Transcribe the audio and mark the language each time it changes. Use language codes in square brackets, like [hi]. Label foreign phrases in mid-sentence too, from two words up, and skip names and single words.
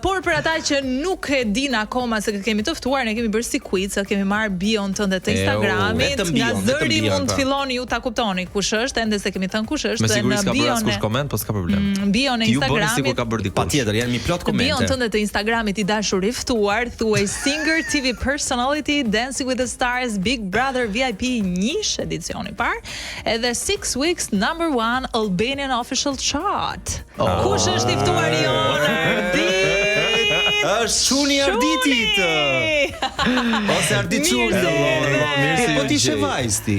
[sq] Por për ata që nuk e din akoma se kemi të ftuar, ne kemi bërë si quiz, kemi marrë bion tënde të Instagramit. Nga zëri mund të filloni ju ta kuptoni kush është, ende se kemi thënë kush është. Me siguri s'ka bërë askush koment, po s'ka problem. Bion e Instagramit. Patjetër, janë mi plot komente. Bion tënde të Instagramit i dashur i ftuar, thuaj [en] singer, TV personality, [sq] Dancing with the Stars, Big Brother VIP 1 edicioni par, edhe 6 [en] Weeks #1 Albanian Official Chart. [sq] Kush është i ftuar jonë? Është Çuni Arditit. Ose Ardit Çuni. Po ti she vajz ti.